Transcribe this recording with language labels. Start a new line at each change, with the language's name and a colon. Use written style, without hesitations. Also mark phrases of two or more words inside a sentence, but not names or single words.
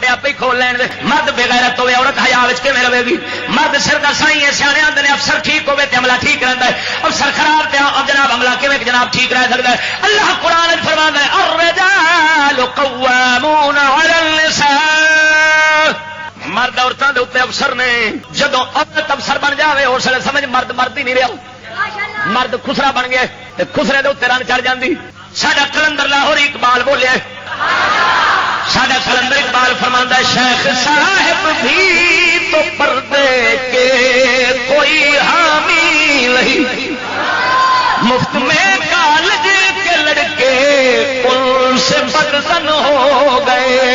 Punjabi: کوئی کھول لین دے. مرد بے غیرت ہوے عورت حیا وچ کیویں رہے گی؟ مرد سر دا سائیں ہے، سیانے آندے نے افسر ٹھیک ہوے تے عملہ ٹھیک رہندا ہے، افسر خراب تے جناب عملہ کیویں جناب ٹھیک رہ سکدا ہے؟ اللہ قرآن وچ فرماندا ہے
Arabic: الرجال قوامون علی النساء.
Urdu: مرد عورتوں کے اتنے افسر نے. جدو عورت افسر بن جائے اس لیے سمجھ مرد مرد ہی نہیں رہا، مرد خسرا بن گیا، خسرے کے اتنے رن چڑھ جاتی.
Punjabi: ساڈا کلندر لاہوری اقبال بولے، ساڈا کلندر اقبال فرماندا ہے
Urdu: شیخ صاحب بھی تو پردے کے کوئی حامی نہیں، مفت میں کالج کے لڑکے ان سے بدزن ہو گئے.